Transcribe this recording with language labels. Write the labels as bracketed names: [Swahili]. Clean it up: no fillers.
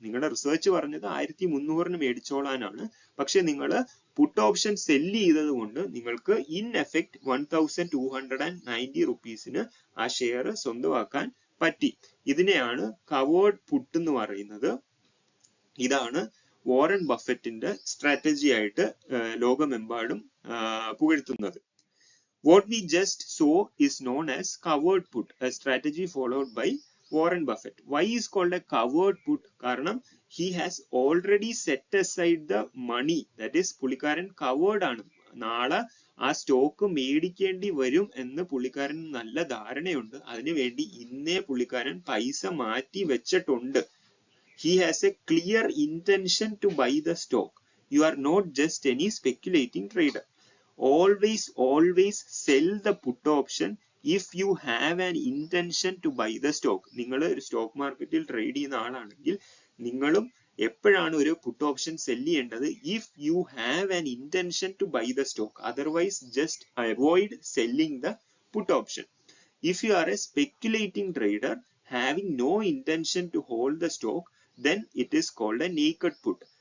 [Malayalam] നിങ്ങളുടെ റിസർച്ച് പറഞ്ഞത് 1300 മേടിച്ചോളാനാണ്. പക്ഷെ നിങ്ങൾ പുട്ട് ഓപ്ഷൻ സെല്ല് ചെയ്തത് കൊണ്ട് നിങ്ങൾക്ക് ഇൻ എഫക്ട് 1290 rupeesന് ആ ഷെയർ സ്വന്തമാക്കാൻ പറ്റി. ഇതിനെയാണ് കവേർഡ് പുട്ട് എന്ന് പറയുന്നത്. ഇതാണ് വാറൻ ബഫറ്റിന്റെ സ്ട്രാറ്റജി ആയിട്ട് ലോകമെമ്പാടും പുകഴ്ത്തുന്നത്. [English] What we just saw is known as covered put, a strategy followed by Warren Buffett. Why is called a covered put? [Malayalam] കാരണം [English] he has already set aside the money, that is [Malayalam] പുള്ളിക്കാരൻ [English] covered ആണ്. [Malayalam] നാളെ ആ stock മേടിക്കേണ്ടി വരും എന്ന് പുള്ളിക്കാരൻ നല്ല ധാരണയുണ്ട്. അതിനുവേണ്ടി ഇന്നേ പുള്ളിക്കാരൻ പൈസ മാറ്റി വെച്ചിട്ടുണ്ട്. [English] He has a clear intention to buy the stock. You are not just any speculating trader. Always sell the put option if you have an intention to buy the stock. [Malayalam] നിങ്ങൾ ഒരു സ്റ്റോക്ക് മാർക്കറ്റിൽ trade ചെയ്യുന്ന ആളാണെങ്കിൽ നിങ്ങളും എപ്പോഴാണ് ഒരു puttu option cell ചെയ്യേണ്ടത്? [English] If you have an intention to buy the stock. Otherwise just avoid selling the put option. If you are a speculating trader having no intention to hold the stock, then it is called a naked put.